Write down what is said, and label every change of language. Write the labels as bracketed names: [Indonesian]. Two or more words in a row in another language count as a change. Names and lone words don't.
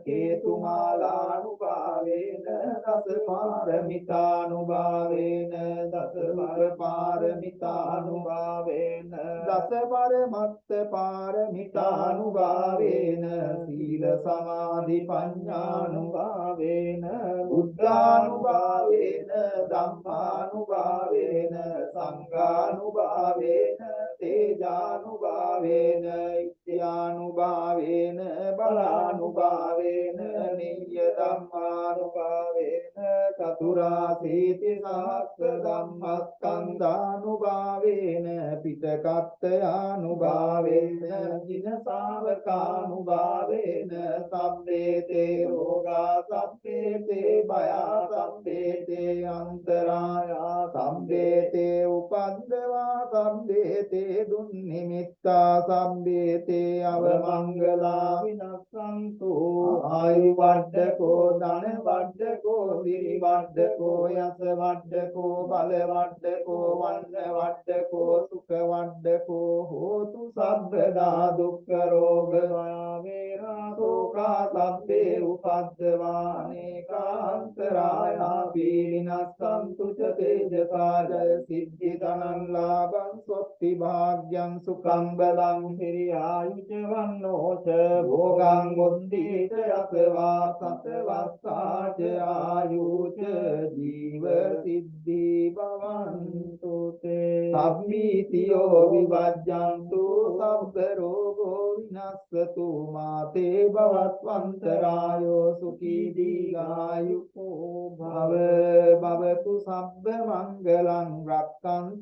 [Pali] කේතුමාලානුභාවේන දස පාරමිතානුභාවේන දස පාරමිතානුභාවේන දස පරමත්ත පාරමිතානුභාවේන සීල සමාධි පඤ්ඤානුභාවේන බුද්ධානුභාවේන ධම්මානුභාවේන සංඝානුභාවේන තේජානුභාවේන ඉත්‍යානුභාවේන බලානුභාවේන නිය්‍ය ධම්මානුභාවේන චතුරාසීති සහස්ස ධම්මස්කන්ධානුභාවේන පිටකත්තයානුභාවේන ජින ශාවකානුභාවේන සම්බේතේ රෝගා සම්බේතේ භයා සම්බේතේ අන්තරායා සම්බේතේ උපද්දවා සම්බේතේ දුන්නිමිත්තා සම්බේතේ අවමංගලා විනස්සන්තු ආයු වඩ්ඩකෝ ධන වඩ්ඩකෝ දිරි වඩ්ඩකෝ යස වඩ්ඩකෝ බල වඩ්ඩකෝ වන්න වඩ්ඩකෝ සුඛ වඩ්ඩකෝ හෝතු සබ්බදා දුක්ඛ රෝග වේරා සෝකා සබ්බේ උපද්දවා අනේකාන්තරායා පීලිනස්සන්තු ච තේජසාජය සිද්ධි ධනං ලාභං සොත්ති භාග්‍යං සුඛං බලං හිරියායුච වන්නෝච භෝගං මුද්දීත යසවා සතවස්සාච ආයුච ජීව සිද්ධි භවන්තු තේ සම්මීතියෝ විවජ්ජන්තු සබ්බ රෝගෝ විනස්සතු මාතේ භවත්වන්තරායෝ සුඛී දීඝායුකෝ භව භවතු සබ්බ මංගලං රක්ඛන්තු